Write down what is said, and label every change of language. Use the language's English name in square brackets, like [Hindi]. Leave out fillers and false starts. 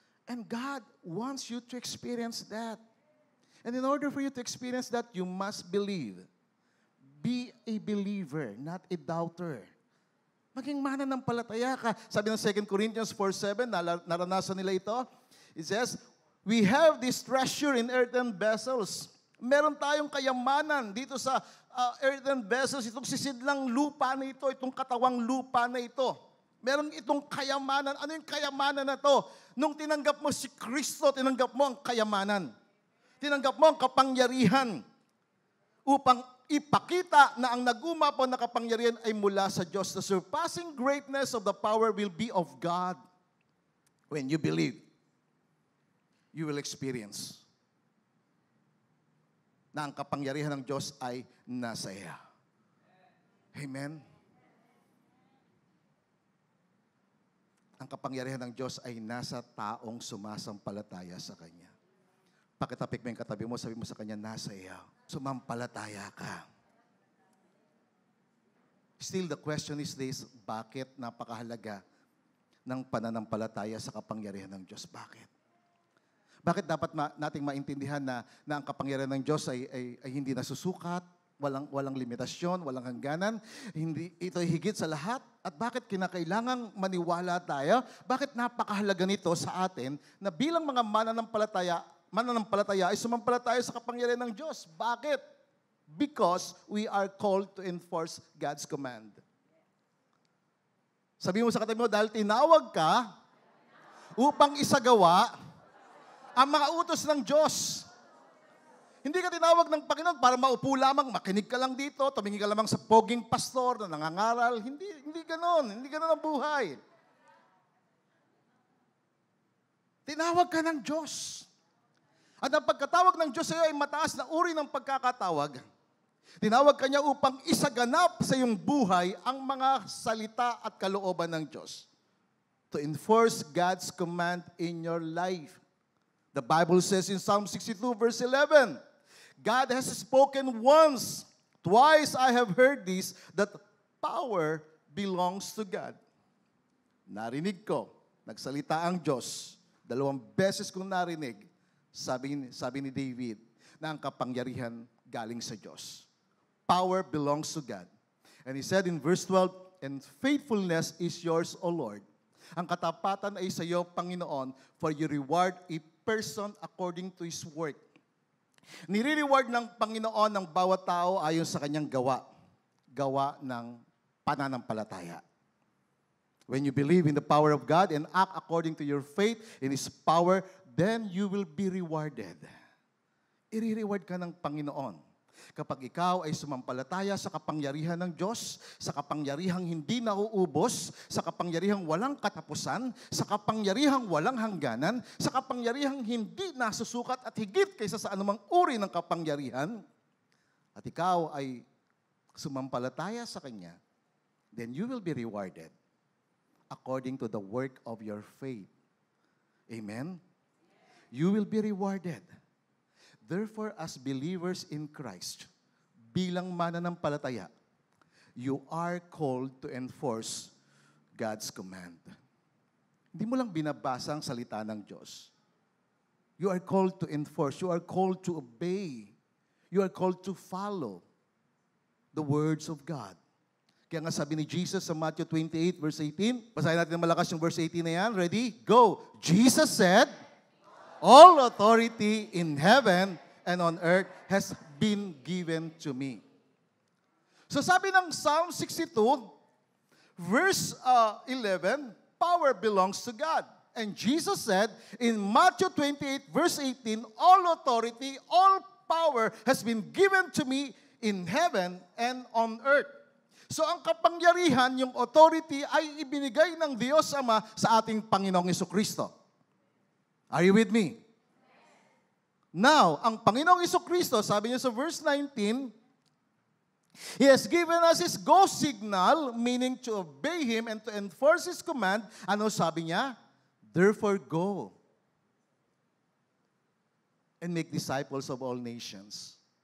[English] And God wants you to experience that. And in order for you to experience that, you must believe. Be a believer, not a doubter. [Filipino] Maging mananampalataya ka. Sabi ng [English] 2 Corinthians 4:7, [Filipino] naranasan nila ito. [English] It says, we have this treasure in earthen vessels. [Filipino] Meron tayong kayamanan dito sa [English] earthen vessels, [Filipino] itong sisidlang lupa na ito, itong katawang lupa na ito. Meron itong kayamanan. Ano yung kayamanan na to? Nung tinanggap mo si Kristo, tinanggap mo ang kayamanan. Tinanggap mo ang kapangyarihan upang ipakita na ang nag-umapaw na kapangyarihan ay mula sa Diyos. [English] The surpassing greatness of the power will be of God. When you believe, you will experience [Filipino] na ang kapangyarihan ng Diyos ay nasa iyo. Amen? Ang kapangyarihan ng Diyos ay nasa taong sumasampalataya sa Kanya. Pakitapik mo yung katabi mo, sabi mo sa Kanya, nasa iyo. Sumampalataya ka. [English] Still, the question is this, [Filipino] bakit napakahalaga ng pananampalataya sa kapangyarihan ng Diyos? Bakit? Bakit dapat nating maintindihan na ang kapangyarihan ng Diyos ay hindi nasusukat, walang limitasyon, walang hangganan. Hindi ito higit sa lahat. At bakit kinakailangang maniwala tayo? Bakit napakahalaga nito sa atin na bilang mga mananampalataya ay sumampalataya sa kapangyarihan ng Diyos? Bakit? [English] Because we are called to enforce God's command. [Filipino] Sabi mo sa katabi mo, dahil tinawag ka upang isagawa ang mga utos ng Diyos. Hindi ka tinawag ng Panginoon para maupo lamang, makinig ka lang dito, tumingin ka lamang sa poging pastor na nangangaral. Hindi ganon. Hindi ganon ang buhay. Tinawag ka ng Diyos. At ang pagkatawag ng Diyos sa iyo ay mataas na uri ng pagkakatawag. Tinawag ka niya upang isaganap sa iyong buhay ang mga salita at kalooban ng Diyos. [English] To enforce God's command in your life. The Bible says in Psalm 62 verse 11, God has spoken once, twice I have heard this, that power belongs to God. [Filipino] Narinig ko, nagsalita ang Diyos. 2 beses kong narinig, sabi ni David, na ang kapangyarihan galing sa Diyos. [English] Power belongs to God. And he said in verse 12, and faithfulness is yours, O Lord. Ang katapatan ay sa iyo, Panginoon, for you reward a person according to his work. [Filipino] Nire-reward ng Panginoon ng bawat tao ayon sa kanyang gawa. Gawa ng pananampalataya. [English] When you believe in the power of God and act according to your faith in His power, then you will be rewarded. [Filipino] I-reward ka ng Panginoon. Kapag ikaw ay sumampalataya sa kapangyarihan ng Diyos, sa kapangyarihang hindi nauubos, sa kapangyarihang walang katapusan, sa kapangyarihang walang hangganan, sa kapangyarihang hindi nasusukat at higit kaysa sa anumang uri ng kapangyarihan, at ikaw ay sumampalataya sa Kanya, then you will be rewarded according to the work of your faith. [English] Amen? You will be rewarded. Therefore, as believers in Christ, [Filipino] bilang mananampalataya, [English] you are called to enforce God's command. [Filipino] Hindi mo lang binabasa ang salita ng Diyos. [English] You are called to enforce. You are called to obey. You are called to follow the words of God. [Filipino] Kaya nga sabi ni Jesus sa Matthew 28, verse 18, basahin natin malakas yung verse 18 na yan. [English] Ready? Go! Jesus said, all authority in heaven and on earth has been given to me. So [Filipino] sabi ng [English] Psalm 62, verse 11, power belongs to God. And Jesus said in Matthew 28, verse 18, all authority, all power has been given to me in heaven and on earth. [Filipino] So ang kapangyarihan, yung authority ay ibinigay ng Diyos Ama sa ating Panginoong Jesucristo. [English] Are you with me? Now, [Filipino] ang Panginoong Jesucristo, sabi niya sa verse 19, [English] He has given us His go signal, meaning to obey Him and to enforce His command. [Filipino] Ano sabi niya? [English] Therefore go and make disciples of all nations.